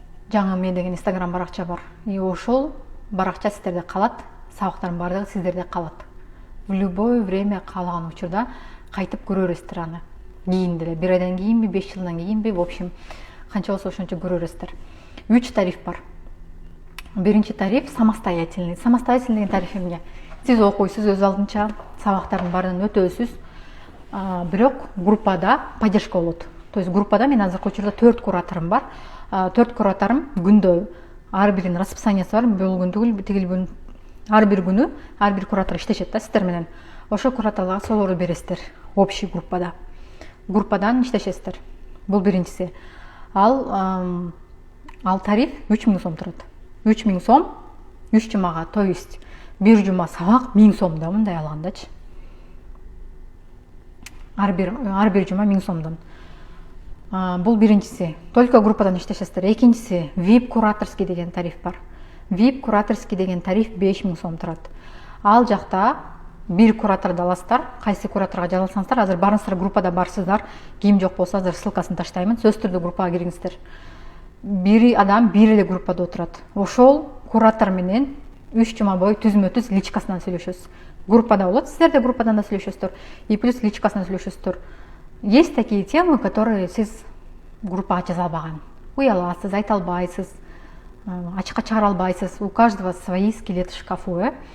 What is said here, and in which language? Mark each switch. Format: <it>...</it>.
<ky>Жаңы мен деген Instagram баракча бар. И ошол баракча сиздерде калат, сабактардын баардыгы сиздерде калат.</ky> <ru>В любое время</ru> <ky>каалаган учурда кайтып көрө бересиздер аны. Кийин деле 1 айдан кийинби, 5 жылдан кийинби,</ky> <ru>в общем,</ru> <ky>канча болсо ошончо көрө бересиздер. 3 тариф бар. Биринчи тариф самостоятельный. Самостоятельный деген тариф эмне? Сиз окуйсуз өз алдынча, сабактардын баарын өтөсүз. Бирок группада поддержка болот. То есть группада мен азыркы учурда 4 кураторум бар. 4 кураторум күндө ар биринин расписаниясы бар. Бул күн түгүл, тигил күн ар бир күнү ар бир куратор иштешет да сиздер менен. Ошо кураторлорго соолорду бересиздер общий группада. Группадан иштешесиздер. Бул биринчиси. Ал тариф 3000 сом турат. 3000 сом 3 жумага, то есть бир жума сабак 1000 сомдон мындай алгандачы. Ар бир жума 1000 сомдон. Бул биринчиси. Только группадан иштешесиздер. Экинчиси VIP кураторский деген тариф бар. VIP кураторский деген тариф 5000 сом турат. Ал жакта бир кураторду аласыздар. Кайсы кураторго жазылсаңыздар, азыр барыңыздар группада барсыздар. Ким жок болсо азыр ссылкасын таштаймын. Сөзсүз түрдө группага кириңиздер. Бир адам бир эле группада отурат. Ошол куратор менен 3 жума бою түзмө-түз личкасынан сүйлөшөсүз. Группада болот, сиздер де группадан да сүйлөшөсүздөр. И плюс личкасынан сүйлөшөсүздөр.</ky> <ru>Есть такие темы, которые</ru> <ky>сиз группага жаза албаган. Уяласыз, айта албайсыз, ачыкка чыгара албайсыз.</ky> <ru>У каждого свои скелеты в шкафу.</ru>